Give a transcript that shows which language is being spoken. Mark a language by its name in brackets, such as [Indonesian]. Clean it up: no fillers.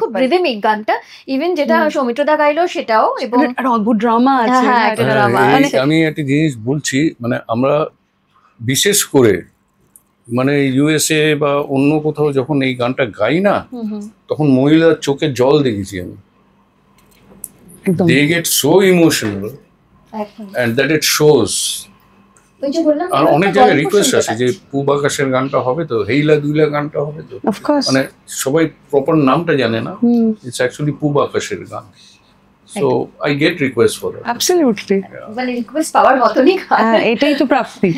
[Bangla] খুব রিদমিক গানটা, ইভেন যেটা সৌমিত্রদা গাইলো সেটাও, এবং একটা অদ্ভুত ড্রামা আছে। আমি একটা জিনিস বলছি, মানে আমরা বিশেষ করে মানে ইউএসএ বা অন্য কোথাও যখন এই গানটা গাই না, তখন মহিলার চোখে জল দেখেছি আমি। [English] They get so emotional and that it shows. [Bangla] আর অনেক জায়গায় রিকোয়েস্ট আছে যে পূব আকাশের গানটা হবে তো, হেইলা দুইলা গানটা হবে তো, মানে সবাই প্রপার নামটা জানে না, [English] it's actually [Bangla] পূব আকাশের গান। [English] So I get request for that. Absolutely, [Bangla] মানে রিকোয়েস্ট পাওয়ার মতনই গান, এটাই তো প্রাপ্তি,